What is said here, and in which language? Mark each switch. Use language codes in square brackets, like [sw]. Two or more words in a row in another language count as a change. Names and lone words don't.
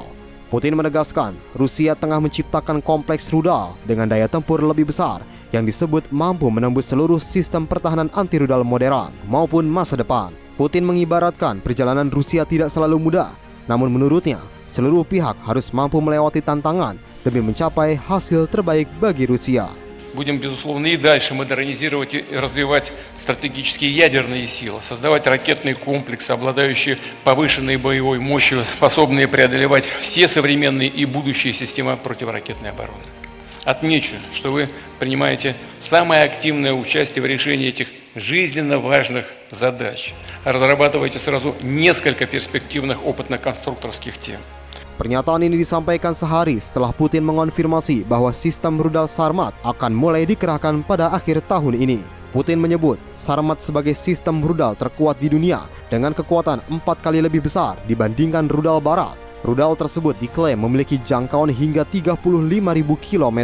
[id] Putin menegaskan Rusia tengah menciptakan kompleks rudal dengan daya tempur lebih besar yang disebut mampu menembus seluruh sistem pertahanan anti-rudal modern maupun masa depan. Putin mengibaratkan perjalanan Rusia tidak selalu mudah, namun menurutnya seluruh pihak harus mampu melewati tantangan demi mencapai hasil terbaik bagi Rusia. [ru] Будем, безусловно, и дальше модернизировать и развивать стратегические ядерные силы, создавать ракетные комплексы, обладающие повышенной боевой мощью, способные преодолевать все современные и будущие системы противоракетной обороны. Отмечу, что вы принимаете самое активное участие в решении этих жизненно важных задач. Разрабатываете сразу несколько перспективных опытно-конструкторских тем. [id] Pernyataan ini disampaikan sehari setelah Putin mengonfirmasi bahwa sistem rudal Sarmat akan mulai dikerahkan pada akhir tahun ini. Putin menyebut Sarmat sebagai sistem rudal terkuat di dunia dengan kekuatan 4 kali lebih besar dibandingkan rudal barat. Rudal tersebut diklaim memiliki jangkauan hingga 35.000 km.